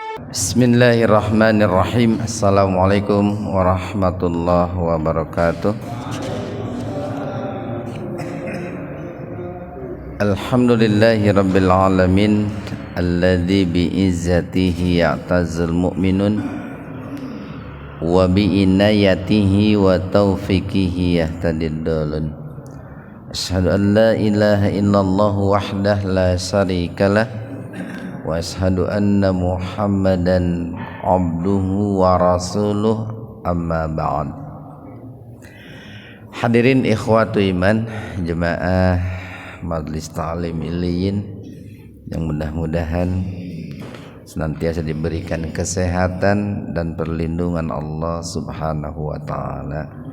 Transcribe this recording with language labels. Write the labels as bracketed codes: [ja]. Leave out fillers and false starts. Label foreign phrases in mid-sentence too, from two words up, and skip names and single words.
[ar] بسم الله الرحمن الرحيم السلام عليكم ورحمة الله وبركاته. الحمد لله رب العالمين, الذي بعزته يعتز المؤمنون وبعنايته وتوفيقه يهتدي الضالون. أشهد أن لا إله إلا الله وحده لا شريك له وأشهد أن محمدا عبده ورسوله أما بعد. [id] Hadirin [ar] إخوة إيمان, [id] jemaah Majelis Ta'lim Iliyin yang mudah-mudahan senantiasa diberikan kesehatan dan perlindungan Allah [ar] سبحانه وتعالى.